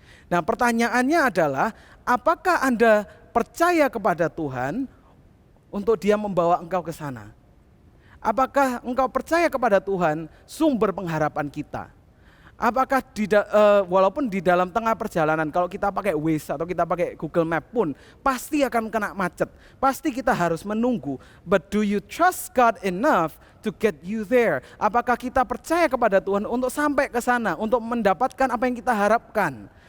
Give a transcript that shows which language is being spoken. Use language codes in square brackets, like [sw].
[id] Nah, pertanyaannya adalah, apakah Anda percaya kepada Tuhan untuk Dia membawa engkau ke sana? Apakah engkau percaya kepada Tuhan sumber pengharapan kita? Apakah walaupun di dalam tengah perjalanan kalau kita pakai Waze atau kita pakai Google Map pun pasti akan kena macet. Pasti kita harus menunggu. [en] But do you trust God enough to get you there? [id] Apakah kita percaya kepada Tuhan untuk sampai ke sana, untuk mendapatkan apa yang kita harapkan?